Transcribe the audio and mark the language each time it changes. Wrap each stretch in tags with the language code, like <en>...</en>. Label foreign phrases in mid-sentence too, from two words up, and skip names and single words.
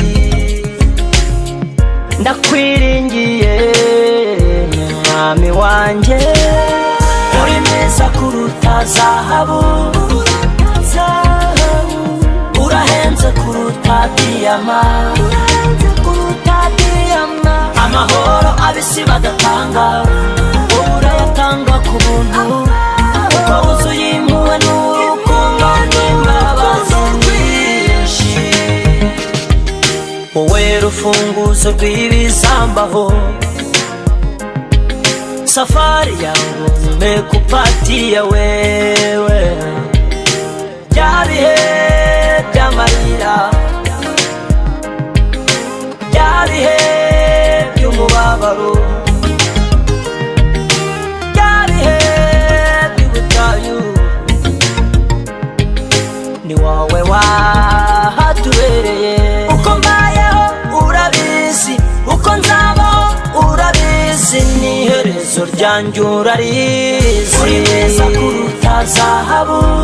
<rw>ndakwiringiye mwami wanjye uri mwiza kuruta zahabu urahenze kuruta diyama amahoro abisi badatanga wowe urayatanga ku buntu uko wuzuye impuhwe n'urukundo n'imbabazi nyinshi wowe rufunguzo rw'ibizambaho</rw> <sw>safari yangu nimekupatia wewe</sw> <rw>bya bihe by'amarira bya bihe by'umubabaro bya bihe by'ubutayu ni wowe wahatubereye uko mbayeho urabizi uko nzabaho urabizi n'iherezo ryanjye urarizi uri mwiza kuruta zahabu</rw>